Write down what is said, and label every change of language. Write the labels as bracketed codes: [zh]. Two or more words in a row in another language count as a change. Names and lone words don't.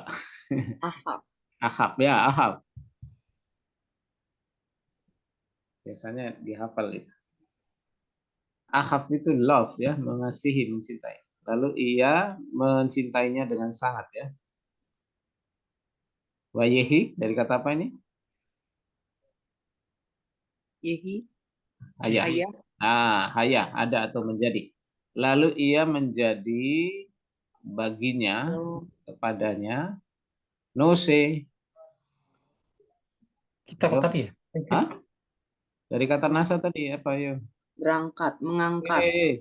[id] Ahab ya, Ahab. Biasanya dihafal itu. Ahab itu love ya, mengasihi, mencintai. Lalu ia mencintainya dengan sangat ya. Wayehi dari kata apa ini? Yehi. [he] היה. היה, [id] ada atau menjadi. Lalu ia menjadi baginya, kepadanya, nose. Kita tadi ya? Hah? Dari kata nasa tadi apa ya? Berangkat, mengangkat.